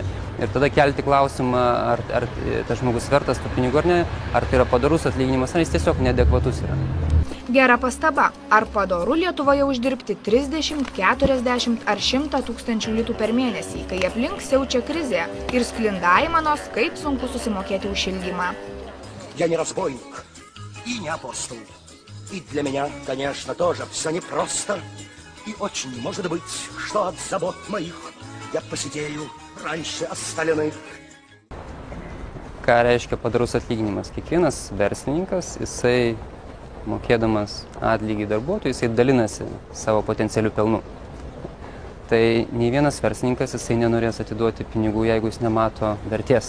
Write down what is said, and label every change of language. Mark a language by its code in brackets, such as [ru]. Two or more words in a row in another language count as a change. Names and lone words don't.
[lt] Ir tada kelti klausimą, ar tas žmogus vertas tų pinigų ar ne, ar tai yra padorus atlyginimas, ar jis tiesiog neadekvatus yra. Gera pastaba. Ar padoru Lietuvoje uždirbti 30, 40 ar 100 tūkstančių litų per mėnesį, kai aplink siaučia krizė ir sklinda aimanos, kaip sunku susimokėti už šildymą? [ru] Я не разбойник и не апостол. И для меня, конечно, тоже все непросто. И очень может быть, что от забот моих я посидею раньше остальных. [lt] Ką reiškia padorus atlyginimas? Kiekvienas verslininkas, jisai mokėdamas atlygį darbuotojui, jisai dalinasi savo potencialiu pelnu. Tai nei vienas verslininkas jisai nenorės atiduoti pinigų, jeigu jis nemato vertės.